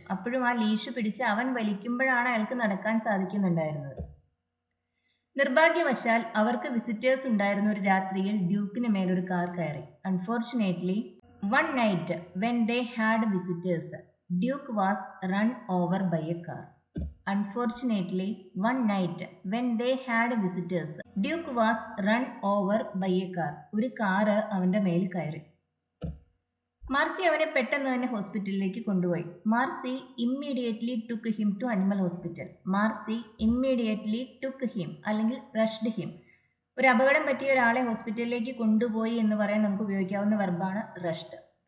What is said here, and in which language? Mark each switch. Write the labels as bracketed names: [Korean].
[Malayalam] അപ്പോഴും ആ ലീഷ് പിടിച്ച് അവൻ വലിക്കുമ്പോഴാണ് അയാൾക്ക് നടക്കാൻ സാധിക്കുന്നുണ്ടായിരുന്നത്. നിർഭാഗ്യവശാൽ അവർക്ക് വിസിറ്റേഴ്സ് ഉണ്ടായിരുന്ന ഒരു രാത്രിയിൽ ഡ്യൂക്കിന് മേലൊരു കാർ കയറി. [English] Unfortunately one night when they had visitors Duke was run over by a car. Unfortunately, one night when they had visitors, Duke was run over by a car. [Malayalam] ഒരു കാറ് അവന്റെ മേൽ കയറി. മാർസി അവനെ പെട്ടെന്ന് തന്നെ ഹോസ്പിറ്റലിലേക്ക് കൊണ്ടുപോയി. [English] Marcy immediately took him to animal hospital. Marcy immediately took him അല്ലെങ്കിൽ rushed him. [Malayalam] ഒരു അപകടം പറ്റിയ ഒരാളെ ഹോസ്പിറ്റലിലേക്ക് കൊണ്ടുപോയി എന്ന് പറയാൻ നമുക്ക് ഉപയോഗിക്കാവുന്ന വെർബാണ് റഷ്ഡ്.